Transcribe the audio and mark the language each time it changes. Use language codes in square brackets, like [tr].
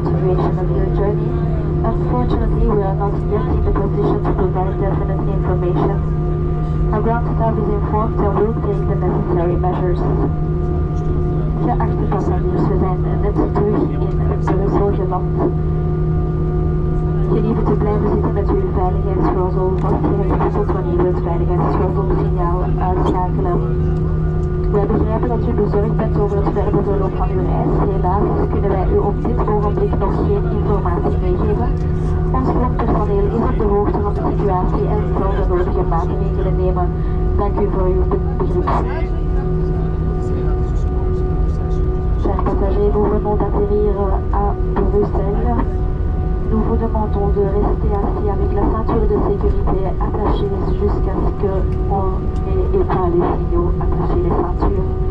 [en] Unfortunately, we are not yet in the position to provide definite information. Our ground staff is informed and will take the necessary measures. [nl] Geachte passagiers, we zijn net terug in Brussel geland. Gelieve te blijven zitten met uw veiligheidsgordel vastgehecht wanneer we het veiligheidsgordelsignaal uitschakelen. Wij begrijpen dat u bezorgd bent over het verdere verloop van uw reis. Helaas kunnen wij u op dit ogenblik nog geen informatie meegeven. Ons grondpersoneel is op de hoogte van de situatie en zal de nodige maatregelen nemen. Dank u voor uw begrip. [fr] Chers passagers, nous venons d'atterrir à Bruxelles. Nous vous demandons de rester assis avec la ceinture de sécurité attachée jusqu'à ce qu'on ait éteint les signaux, attachez les ceintures.